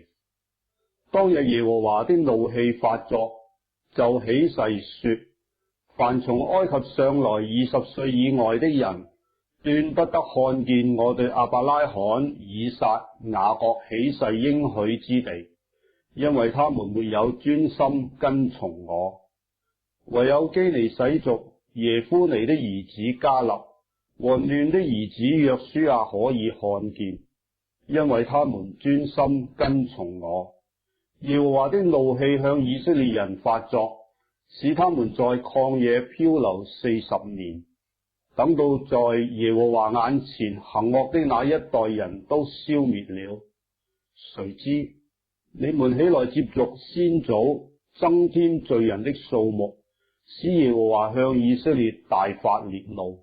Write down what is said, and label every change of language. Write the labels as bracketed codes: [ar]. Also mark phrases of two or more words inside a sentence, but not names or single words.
[zh] 當日耶和華的怒氣發作，就起誓說：凡從埃及上來20歲以外的人，斷不得看見我對亞伯拉罕、以撒、雅各起誓應許之地，因為他們沒有專心跟從我。唯有基尼洗族耶夫尼的兒子迦勒和嫩的兒子約書亞可以看見，因為他們專心跟從我。耶和華的怒氣向以色列人發作，使他們在曠野漂流40年，等到在耶和華眼前行惡的那一代人都消滅了。誰知你們起來接續先祖，增添罪人的數目，使耶和華向以色列大發烈怒。